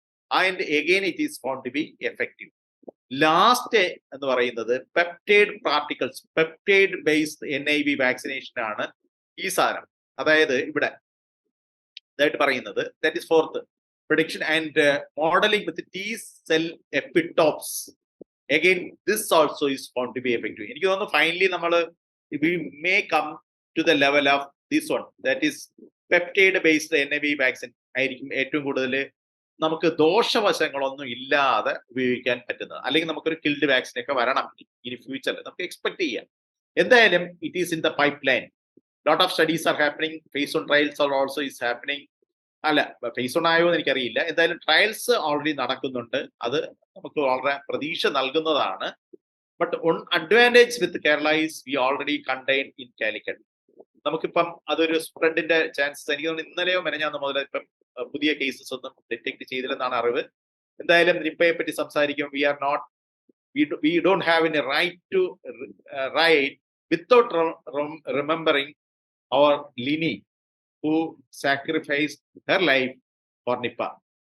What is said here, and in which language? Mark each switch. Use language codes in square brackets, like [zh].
[en] And again it is found to be effective. [ml] Last എന്ന് പറയുന്നത് peptide particles, peptide based NIV vaccination ആണ് ഈ സാധനം. അതായത് ഇവിടെ ഇതായിട്ട് പറയുന്നത് [en] That is fourth prediction and modelling with T cell epitopes. Again, this also is found to be effective. [ml] എനിക്ക് തോന്നുന്നു ഫൈനലി നമ്മൾ [en] we may come to the level of this one, that is peptide based NIV vaccine [ml] ആയിരിക്കും ഏറ്റവും കൂടുതൽ നമുക്ക് ദോഷവശങ്ങളൊന്നും ഇല്ലാതെ ഉപയോഗിക്കാൻ പറ്റുന്നത്. അല്ലെങ്കിൽ നമുക്കൊരു കിൽഡ് വാക്സിൻ ഒക്കെ വരണം ഇനി ഫ്യൂച്ചറിൽ നമുക്ക് എക്സ്പെക്ട് ചെയ്യാം. [en] എന്തായാലും it is in the pipeline. Lot of studies are happening, phase one trials are also is happening. [ml] അല്ല, ഫേസ് ഓൺ ആയോ എന്ന് എനിക്കറിയില്ല. എന്തായാലും ട്രയൽസ് ഓൾറെഡി നടക്കുന്നുണ്ട്. അത് നമുക്ക് വളരെ പ്രതീക്ഷ നൽകുന്നതാണ്. [en] But one advantage with Kerala is we already contain in Calicut. [ml] നമുക്കിപ്പം അതൊരു സ്പ്രെഡിന്റെ ചാൻസസ് എനിക്ക് തോന്നുന്നു ഇന്നലെയോ മെനഞ്ഞാന്നോ മുതൽ ഇപ്പം പുതിയ കേസസ് ഒന്നും ഡിറ്റക്ട് ചെയ്തില്ലെന്നാണ് അറിവ്. എന്തായാലും നിപ്പയെ പറ്റി സംസാരിക്കും [en] we don't have any right to write without remembering our Lini who sacrificed her life for Nipah.